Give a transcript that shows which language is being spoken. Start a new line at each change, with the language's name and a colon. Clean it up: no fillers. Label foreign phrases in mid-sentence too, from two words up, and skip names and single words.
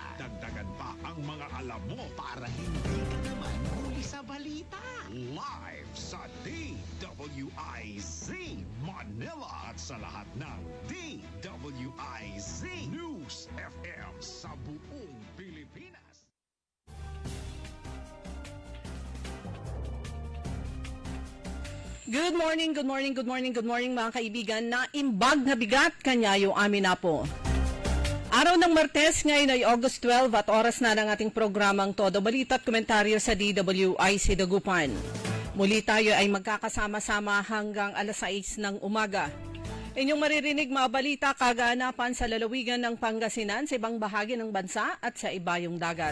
Filipino: dagdagan pa ang mga alam mo Para hindi ka naman huli sa balita. live sa DWIZ Manila at sa lahat ng DWIZ News FM sa buong Pilipinas.
English: Good morning, good morning, good morning, good morning
Filipino: mga kaibigan.
Iloko: Naimbag na bigat kanyayo amin na po.
Filipino: Araw ng Martes, ngayon ay August 12 at oras na ng ating programang Todo Balita at Komentaryo sa DWIC Dagupan. Muli tayo ay magkakasama-sama hanggang alas 6 ng umaga. Inyong maririnig mga balita kaganapan sa lalawigan ng Pangasinan sa ibang bahagi ng bansa at sa ibayong dagat.